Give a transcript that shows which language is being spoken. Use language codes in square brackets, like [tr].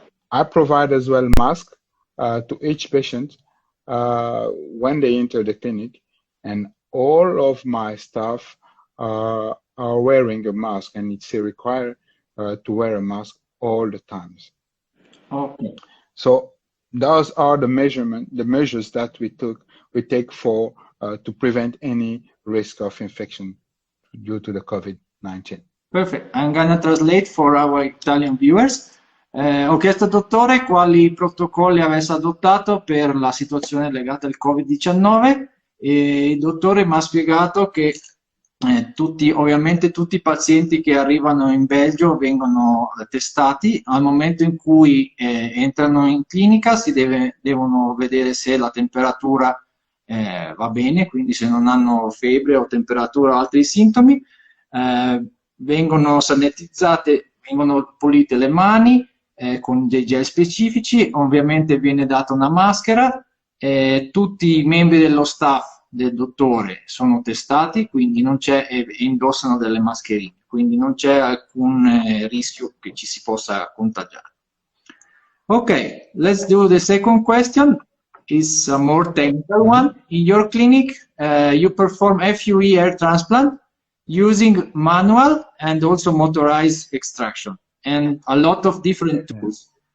[en] I provide as well mask to each patient when they enter the clinic, and all of my staff are wearing a mask, and it's required to wear a mask all the times. Okay. So those are the measures that we take for to prevent any risk of infection due to the COVID-19. Perfect. I'm gonna translate for our Italian viewers. [it] Ho chiesto al dottore quali protocolli avesse adottato per la situazione legata al Covid-19 e il dottore mi ha spiegato che ovviamente tutti i pazienti che arrivano in Belgio vengono testati. Al momento in cui entrano in clinica devono vedere se la temperatura va bene, quindi se non hanno febbre o temperatura o altri sintomi. Vengono sanitizzate, vengono pulite le mani con dei gel specifici, ovviamente viene data una maschera, tutti i membri dello staff del dottore sono testati, quindi non c'è, indossano delle mascherine, quindi non c'è alcun rischio che ci si possa contagiare. [en] Ok, let's do the second question. It's a more technical one. In your clinic, you perform FUE hair transplant using manual and also motorized extraction and a lot of different tools.